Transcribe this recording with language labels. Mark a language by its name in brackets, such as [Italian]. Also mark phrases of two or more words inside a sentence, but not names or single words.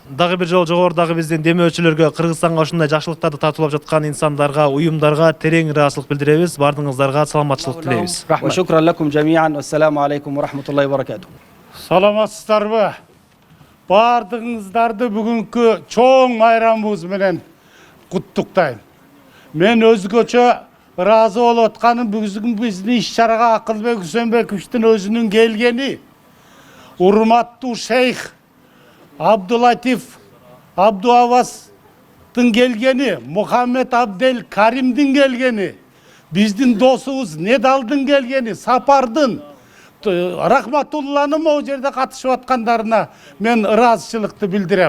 [Kyrgyz] Дагы бир жолу жогорудагы биздин демөөрчүлөргө, Кыргызстанга ушундай жакшылыктарды тартуулап жаткан инсандарга, уюмдарга терең ыраазычылык билдиребиз. Бардыгыңыздарга саламатчылык тілейбиз. [Arabic] وشكرا لكم جميعا والسلام عليكم ورحمة الله وبركاته. [Kyrgyz] Саламатсыздарбы? Бардыгыңыздарды бүгүнкү чоң майрамыбыз менен куттуктайм. Мен өзгөчө ыраазы болуп атканым бүгүнкү биздин иш-чарага Акылбек Үсөнбековичтин өзүнүн келгени. Урматтуу шейх Абдулатив Абдуавастын келгени, Мухаммед Абдел Каримдин келгени, биздин досубуз Недалдын келгени, Сапардын, Рахматулланын могу жерде катышып аткандарына мен ыраазычылыкты билдирем.